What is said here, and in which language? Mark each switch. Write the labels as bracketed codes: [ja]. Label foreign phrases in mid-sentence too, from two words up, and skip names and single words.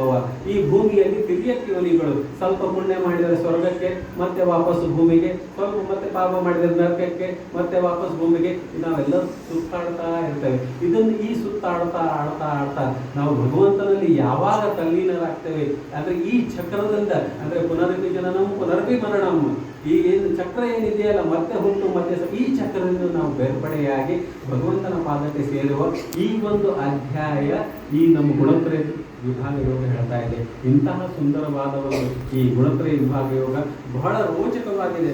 [kn] ಈ ಭೂಮಿಯಲ್ಲಿ ತಿರ್ಯಕ್ ಯೋನಿಗಳು, ಸ್ವಲ್ಪ ಪುಣ್ಯ ಮಾಡಿದರೆ ಸ್ವರ್ಗಕ್ಕೆ, ಮತ್ತೆ ವಾಪಸ್ ಭೂಮಿಗೆ, ಸ್ವಲ್ಪ ಮತ್ತೆ ಪಾಪ ಮಾಡಿದ್ರೆ ನರಕಕ್ಕೆ, ಮತ್ತೆ ವಾಪಸ್ ಭೂಮಿಗೆ, ನಾವೆಲ್ಲ ಸುತ್ತಾಡ್ತಾ ಇರ್ತೇವೆ. ಇದನ್ನು ಈ ಸುತ್ತಾಡ್ತಾ ಆಡ್ತಾ ಆಡ್ತಾ ನಾವು ಭಗವಂತನಲ್ಲಿ ಯಾವಾಗ ತಲ್ಲೀನರಾಗ್ತೇವೆ ಅಂದ್ರೆ ಈ ಚಕ್ರದಿಂದ, ಅಂದ್ರೆ [sa] ಪುನರಪಿ ಜನನಂ ಪುನರಪಿ ಮರಣಂ, [kn] ಈ ಏನು ಚಕ್ರ ಏನಿದೆಯಲ್ಲ, ಮತ್ತೆ ಹುಟ್ಟು ಮತ್ತೆ ಈ ಚಕ್ರದಿಂದ ನಾವು ಬೇರ್ಪಡೆಯಾಗಿ ಭಗವಂತನ ಪಾದಕ್ಕೆ ಸೇರುವ ಈ ಒಂದು ಅಧ್ಯಾಯ ಈ ನಮ್ಮ ಗುಣತ್ರಯ ವಿಭಾಗ ಯೋಗ ಹೇಳ್ತಾ ಇದೆ. ಇಂತಹ ಸುಂದರವಾದ ಒಂದು ಈ ಗುಣತ್ರಯ ವಿಭಾಗ ಯೋಗ ಬಹಳ ರೋಚಕವಾಗಿದೆ.